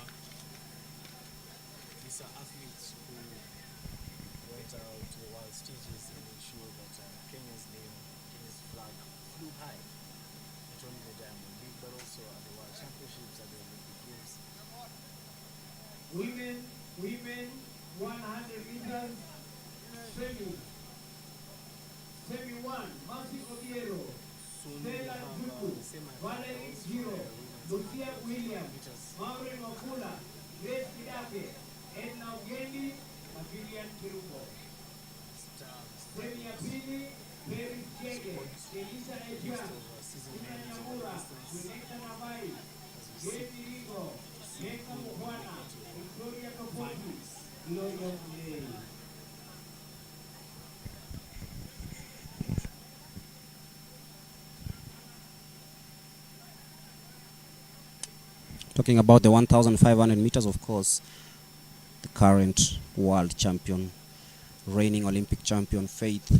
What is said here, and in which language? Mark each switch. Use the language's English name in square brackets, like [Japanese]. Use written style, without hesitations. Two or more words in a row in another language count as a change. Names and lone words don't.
[English] These are athletes who went out to the world stages and ensured that Kenya's name, Kenya's flag flew high. Not only the Diamond League, but also at the World Championships, at the Olympic Games. Women 100 meters semi 1, Mercy Obiero, Stella Juku, Valerie Giro, Lucia Williams, Maureen Wakula, Grace Kidake, Edna Ugendi, na Vivian Kirungo. [Swahili] Semi ya pili, Mary Chege, Elisa Eja, Ina Nyamura, Wineka Nabai, Gedi Rigo, Neka Mukwana, Victoria Tofoti, Gloria Mlei. [English] Talking about the 1,500 meters, of course, the current world champion, reigning Olympic champion, Faith.